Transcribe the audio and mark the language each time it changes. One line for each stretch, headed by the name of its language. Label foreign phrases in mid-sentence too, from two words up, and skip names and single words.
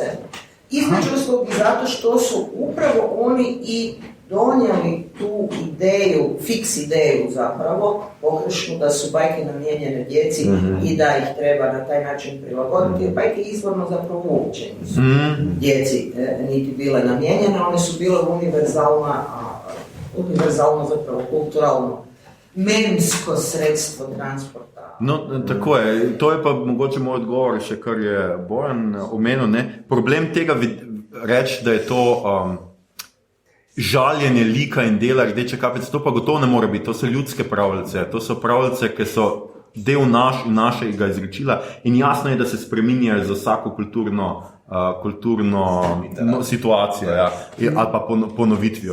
Croatian: Između ostalog i zato što su upravo oni i donijeli tu ideju, fiks ideju zapravo, pogrešnu da su bajke namijenjene djeci i da ih treba na taj način prilagoditi, jer bajke izvorno zapravo uopće nisu djeci niti bile namijenjene, one su bile univerzalno zapravo kulturalno memsko sredstvo transporta.
Slovenian: No, tako je. To je pa mogoče moj odgovor, še kar je Bojan omenil. Ne? Problem tega reči, da je to žaljenje lika in dela Rdeče kapice, to pa gotovo ne more biti. To so ljudske pravljice. To so pravljice, ki so del našega izrečila in jasno je, da se spreminjajo za vsako kulturno situacijo ali pa ponovitvijo.